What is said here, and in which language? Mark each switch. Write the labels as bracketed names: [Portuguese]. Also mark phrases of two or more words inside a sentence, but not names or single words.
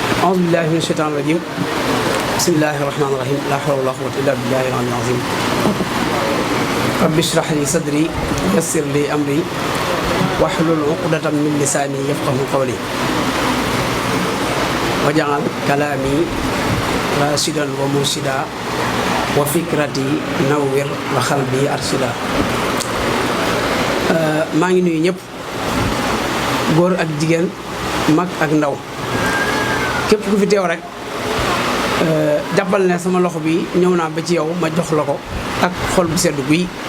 [Arabic] أعوذ بالله من الشيطان الرجيم بسم الله الرحمن الرحيم لا حول ولا قوة إلا بالله العلي العظيم رب اشرح لي صدري يسر لي أمري واحلل عقدة من لساني يفقهوا قولي واجعل كلامي راشدا ومرشدا وفكرتي نور وقلبي أرشدا [Wolof] maa ngi nuyu ñëpp góor ak jigéen mag ak ndaw képp ku fi teew rek jàppal ne sama loxo bi ñëw naa ba ci yow ma jox la ko ak xol bu sedd guy